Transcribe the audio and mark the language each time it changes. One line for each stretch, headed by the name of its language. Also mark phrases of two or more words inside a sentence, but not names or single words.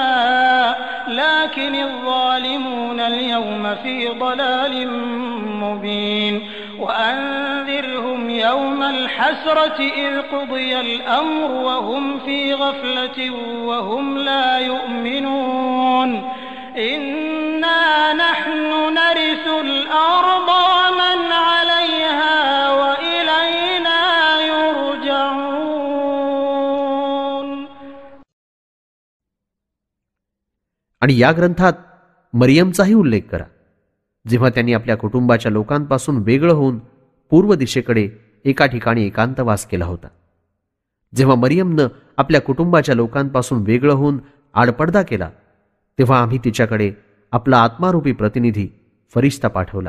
Arabic: لكن الظالمون اليوم في ضلال مبين وأنذرهم يوم الحسرة إذ قضي الأمر وهم في غفلة وهم لا يؤمنون إنا نحن نرث الأرض ومن عليها وإلينا يرجعون.
Marathi: आणि या ग्रंथात मरियमचाही उल्लेख करा, जेव्हा त्यांनी आपल्या कुटुंबाच्या लोकांपासून वेगळं होऊन पूर्व दिशेकडे एका ठिकाणी एकांतवास केला होता. जेव्हा मरियमनं आपल्या कुटुंबाच्या लोकांपासून वेगळं होऊन आडपडदा केला, तेव्हा आम्ही तिच्याकडे आपला आत्मारूपी प्रतिनिधी फरिश्ता पाठवला.